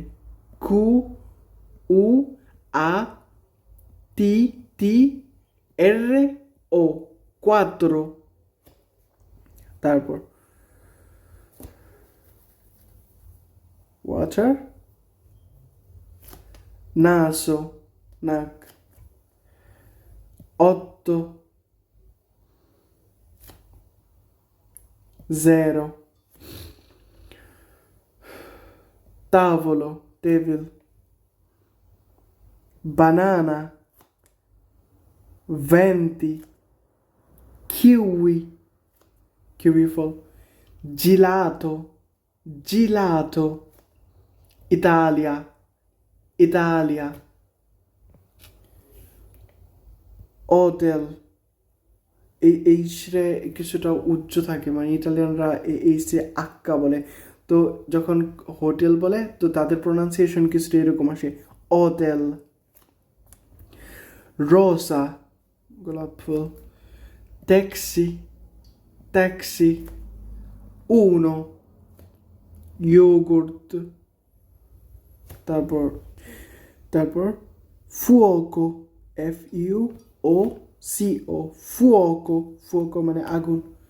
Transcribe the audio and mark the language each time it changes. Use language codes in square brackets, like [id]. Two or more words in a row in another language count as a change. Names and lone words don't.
[bn] কু উ আ টি টি এর ও, কোয়াত্রো। তারপর ওয়াটার, নাসো নাক। [it] otto, zero, tavolo, tevil, banana, venti, kiwi, kiwi ফল, gelato, gelato, Italia, Italia, hotel, [bn] এই রে কিছুটা উচ্চ থাকে, মানে ইটালিয়ানরা এই সে আক্কা বলে, তো যখন হোটেল বলে তো তাদের প্রোনাউন্সিয়েশন কিছুটা এরকম আসে, হোটেল। রোসা, গোলাপ ফুল, [it] taxi, taxi, uno, yogurt, [bn] তারপর তারপর [it] fuoco, FUOCO, fuoco, fuoco [bn] মানে আগুন।